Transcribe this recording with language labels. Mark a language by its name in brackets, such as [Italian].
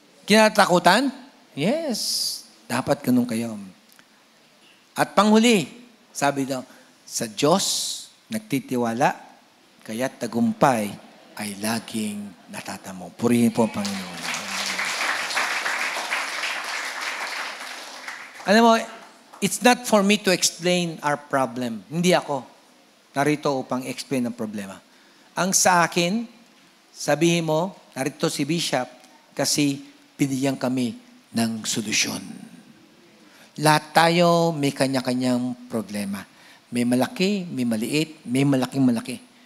[Filipino] Kinatakutan? Yes. Dapat ganun kayo. At panghuli, sabi daw, sa Diyos nagtitiwala, kaya't tagumpay ay laging natatamo. Purihin po ang Panginoon. Alam mo, [English] it's not for me to explain our problem. [Filipino] Hindi ako narito upang explain ang problema. Ang sa akin, sabihin mo, narito si Bishop kasi binigyan kami ng solusyon. Lahat tayo may kanya-kanyang problema. May malaki, may maliit, may malaking-malaki.